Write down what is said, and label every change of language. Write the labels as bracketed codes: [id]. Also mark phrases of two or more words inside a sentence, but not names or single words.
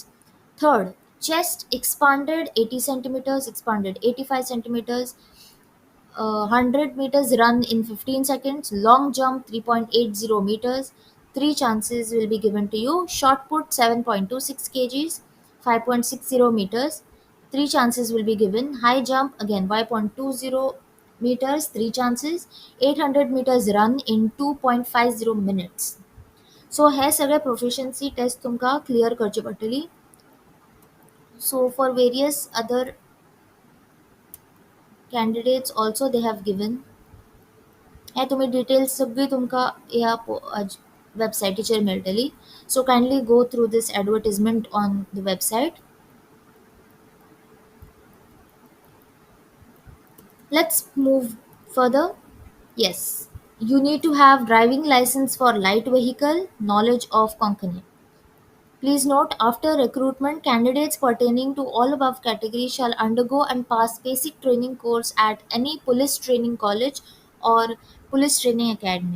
[en] Third, chest expanded 80 centimeters, expanded 85 centimeters, 100 meters run in 15 seconds, long jump 3.80 meters, 3 chances will be given to you, shot put 7.26 kgs, 5.60 meters, 3 chances will be given, high jump again 5.20 meters, 3 chances, 800 meters run in 2.50 minutes. [kok] So हे सगळे [en] proficiency test [kok] तुमका clear करची पडटली. [en] So for various other candidates also they have given. [kok] हे तुम्ही डिटेल्स सगळी तुमका ह्या वेबसायटीचेर मेळटली. [en] So kindly go through this advertisement on the website. Let's move further. Yes, you need to have driving license for light vehicle, knowledge of Konkani. Please note, after recruitment, candidates pertaining to all above categories shall undergo and pass basic training course at any police training college or police training academy.